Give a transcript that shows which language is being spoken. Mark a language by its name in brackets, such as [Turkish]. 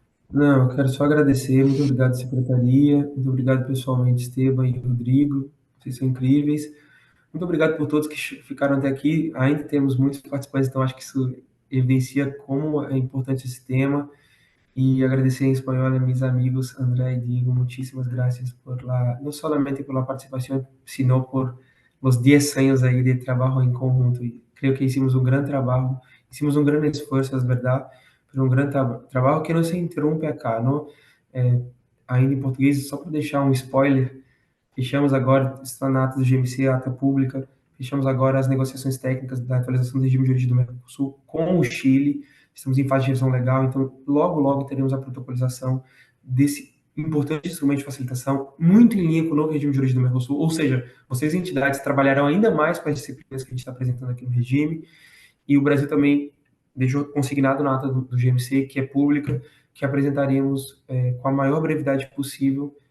[Portuguese] Não, eu quero só agradecer. Muito obrigado, secretaria. Muito obrigado pessoalmente, Esteban e Rodrigo. Vocês são incríveis. Muito obrigado por todos que ficaram até aqui. Ainda temos muitos participantes, então acho que isso evidencia como é importante esse tema. [Spanish] Y agradecer en español a mis amigos André y Diego, muchísimas gracias no solamente por la participación, sino por los 10 años ahí de trabajo en conjunto. Y creo que hicimos un gran trabajo, hicimos un gran esfuerzo, es verdad, pero un gran trabajo que no se interrumpe acá, ¿no? [Portuguese] Ainda em português, só para deixar um spoiler, fechamos agora, está na ata do GMC, a ata pública, fechamos agora as negociações técnicas da atualização do regime jurídico do Mercosul com o Chile. Estamos em fase de revisão legal, então logo, logo teremos a protocolização desse importante instrumento de facilitação, muito em linha com o novo regime jurídico do Mercosul, ou seja, vocês entidades trabalharão ainda mais com as disciplinas que a gente está apresentando aqui no regime, e o Brasil também deixou consignado na ata do GMC, que é pública, que apresentaremos com a maior brevidade possível.